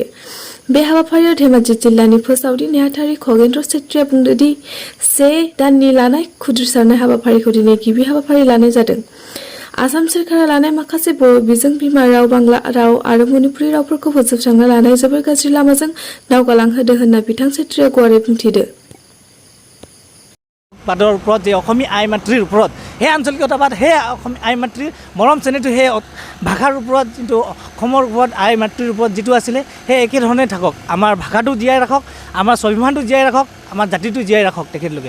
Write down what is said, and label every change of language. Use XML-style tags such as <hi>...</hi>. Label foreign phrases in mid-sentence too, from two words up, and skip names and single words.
<brx>बे हाबाफारियाव धेमाजि जिल्लानि फोसावदि नेहाथारि खगेन्द्र सेत्रीया बुंदोंदि 1 दाननि लानाय खुद्रिसारनाय हाबाफारिखौ दिनै गिबि हाबाफारि लानाय जादों। आसाम सोरखारा लानाय माखासे बर' बिजों, बिमा राव, बांला राव आरो मणिपुरि रावफोरखौ फोजोबस्रांना लानाय जोबोर गाज्रि लामाजों दावगालांहोदों होनना बिथां सेत्रीया गुवारै बुंथिदो।</brx> <as>বাদৰ ওপৰত যে অসমীয়া আই মাতৃৰ ওপৰত সেই আঞ্চলিকতাবাদ, সেই অসমীয়া আই মাতৃৰ মৰম চেনেহটো সেই ভাষাৰ ওপৰত যিটো অসমৰ ওপৰত আই মাতৃৰ ওপৰত যিটো আছিলে সেই একেধৰণে থাকক। আমাৰ ভাষাটো জীয়াই ৰাখক, আমাৰ স্বাভিমানটো জীয়াই ৰাখক, আমাৰ জাতিটো জীয়াই ৰাখক তেখেতলোকে।</as>